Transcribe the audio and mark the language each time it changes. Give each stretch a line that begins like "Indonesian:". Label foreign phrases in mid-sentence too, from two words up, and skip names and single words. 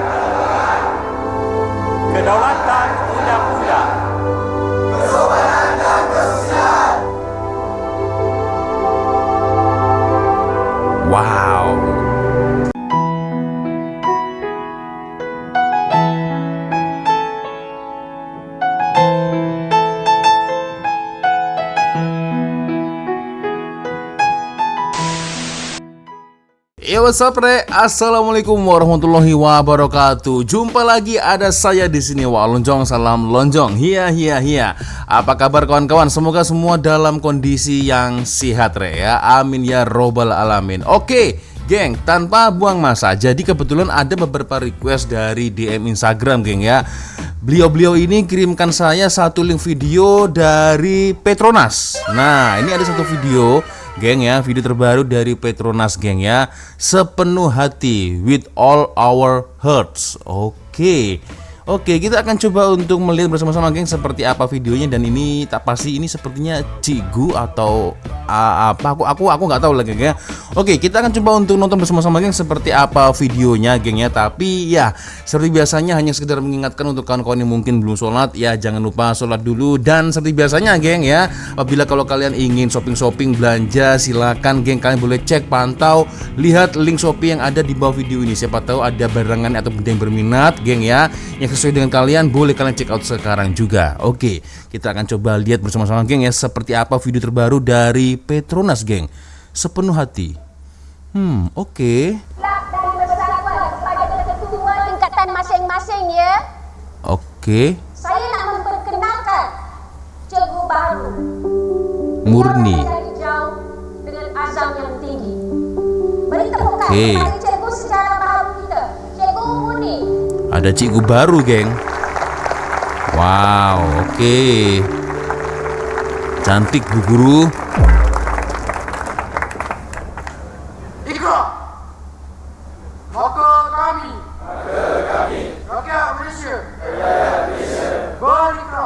Malay: kedaulatan undang-undang.
Indonesian: Wow.
English: Yo, what's up, Re?
Arabic: Assalamualaikum warahmatullahi wabarakatuh.
Indonesian: Jumpa lagi ada saya di sini. Wah, lonjong, salam lonjong. Hiya. Apa kabar kawan-kawan? Semoga semua dalam kondisi yang sehat, Re ya.
Arabic: آمين يا رب العالمين.
Indonesian: Oke, geng, tanpa buang masa. Jadi kebetulan ada beberapa request dari DM Instagram, geng ya. Beliau-beliau ini kirimkan saya satu link video dari Petronas. Nah, ini ada satu video, geng ya, video terbaru dari Petronas, geng ya.
Malay: Sepenuh hati,
English: with all our hearts.
Indonesian: Oke, kita akan coba untuk melihat bersama-sama, geng, seperti apa videonya. Dan ini tak pasti, ini sepertinya Cigu atau apa, aku nggak tahu lah, geng ya. Oke, kita akan coba untuk nonton bersama-sama, geng, seperti apa videonya, geng ya. Tapi ya, seperti biasanya hanya sekedar mengingatkan untuk kawan-kawan yang mungkin belum sholat, ya jangan lupa sholat dulu. Dan seperti biasanya, geng ya, apabila kalau kalian ingin shopping belanja, silakan, geng, kalian boleh cek, pantau, lihat link Shopee yang ada di bawah video ini. Siapa tahu ada barangan atau benda yang berminat, geng ya, yang sesuai dengan kalian, boleh kalian
English: check out
Indonesian: sekarang juga. Oke, kita akan coba lihat bersama-sama, geng ya, seperti apa video terbaru dari Petronas, geng. Sepenuh hati. Oke.
Malay: Dan persatuan kepada ketua tingkatan masing-masing ya. Oke. Saya nak memperkenalkan cikgu baru. Murni. Dia dari jauh dengan azam yang tinggi. Beri tepukan Oke. kepada cikgu sejarah baru kita, Cikgu Murni.
Indonesian: Ada cikgu baru, geng. Wow, oke. Cantik, Bu Guru.
Malay: Ikra, maka kami rakyat Malaysia berikrar